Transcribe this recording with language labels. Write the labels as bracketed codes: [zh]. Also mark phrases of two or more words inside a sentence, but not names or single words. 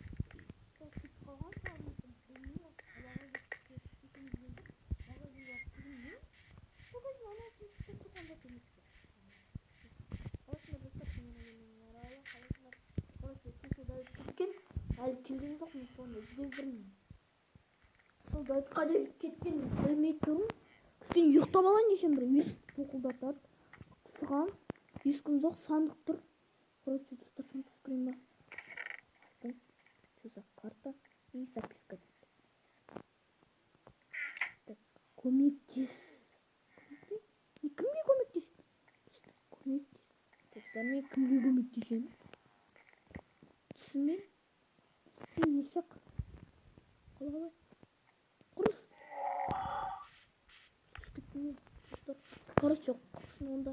[kk] Сол кетіп қалған сандықтың білмеймін. Әлі келген жоқпын, соны іздеп жүрмін. Сол дайыпқа деп кеткен білмей тұрмын. Кішкене ұйықтап алайын десем, бір есік тоқылдатады. Сыған, ешкім жоқ, сандық тұр. Короче, достар, сандық скрин бар. [ru] Что за карта и записка. Так, [kk] көмектес. Кімге көмектес? Көмектес. Достар, мен кімге көмектесемін? Түсінмен? Есік. Қалай? Құрыс. Короче, құрсын онда.